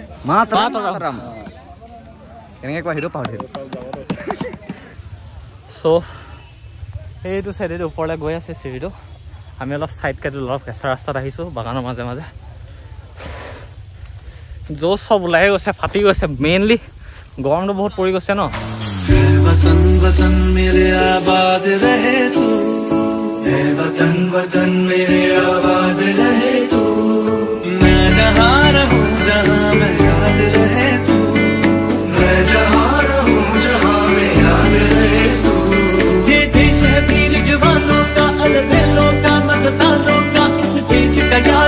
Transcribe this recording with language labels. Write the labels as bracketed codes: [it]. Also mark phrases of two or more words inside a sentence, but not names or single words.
[as] মাতৰম কেনেকৈ কোৱা সেইটো পাহৰি চ' সেইটো চাইডেদি ওপৰলৈ গৈ আছে চিৰিটো আমি অলপ ছাইড কাটি অলপ কেঁচা ৰাস্তাত আহিছোঁ বাগানৰ মাজে মাজে য'ত চব ওলাই গৈছে ফাটি গৈছে মেইনলি গৰমটো বহুত পৰি গৈছে ন [hi] वतन वतन मेरे आबाद रहे तू वतन वतन मेरे आबाद रहे तू मैं जहाँ रहूँ जहाँ मैं याद रहे तू मैं जहाँ रहूँ जहाँ मैं याद रहे तू ये देश है वीर जवानों का अलबेलों का मतदानों का इस देश का